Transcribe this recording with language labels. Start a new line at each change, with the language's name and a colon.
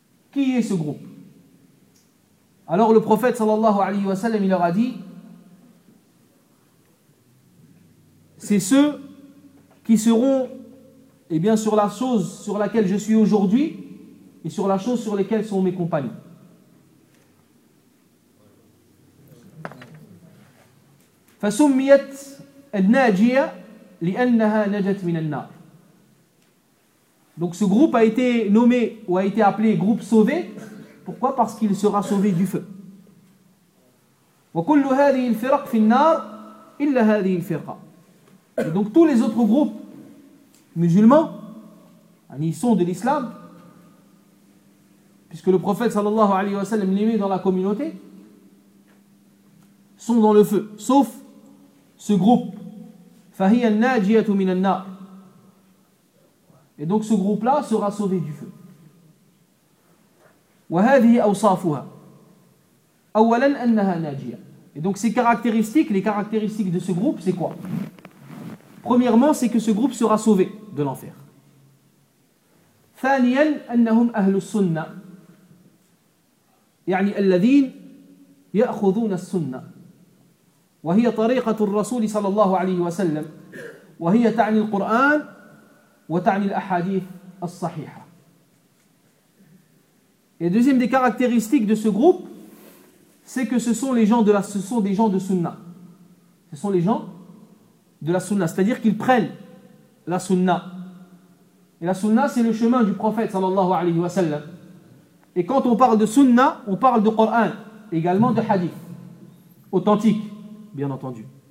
French: Qui est ce groupe? Alors le prophète, sallallahu alayhi wa sallam, il leur a dit, c'est ceux qui seront, eh bien, sur la chose sur laquelle je suis aujourd'hui et sur la chose sur laquelle sont mes compagnons.
Arabic: فسميت الناجية لأنها نجت من النار.
French: Donc ce groupe a été nommé ou a été appelé groupe sauvé. Pourquoi? Parce qu'il sera sauvé du feu.
Arabic: وكل هذه الفرق في النار إلا هذه الفرقة.
French: Et donc tous les autres groupes musulmans, ils sont de l'islam, puisque le prophète sallallahu alayhi wa sallam les met dans la communauté, sont dans le feu, sauf ce groupe.
Arabic: فَهِيَ النَّاجِيَةُ مِنَ النَّارِ.
French: Et donc ce groupe-là sera sauvé du feu.
Arabic: وَهَذِهِ أَوْصَافُهَا أَوَّلًا أَنَّهَا نَاجِيَةُ.
French: Et donc ces caractéristiques, les caractéristiques de ce groupe, c'est quoi? Premièrement, c'est que ce groupe sera sauvé de l'enfer.
Arabic: ثانيا أنهم أهل السنة. يعني الذين يأخذون السنة وهي طريقة الرسول صلى الله عليه وسلم وهي تعني القرآن وتعني الأحاديث الصحيحة.
French: Et deuxième des caractéristiques de ce groupe, c'est que ce sont des gens de sunna. Ce sont les gens de la sunna, c'est-à-dire qu'ils prennent la sunna. Et la sunna, c'est le chemin du prophète sallallahu alayhi wa sallam. Et quand on parle de sunna, on parle de Coran, également de hadith, authentique, bien entendu.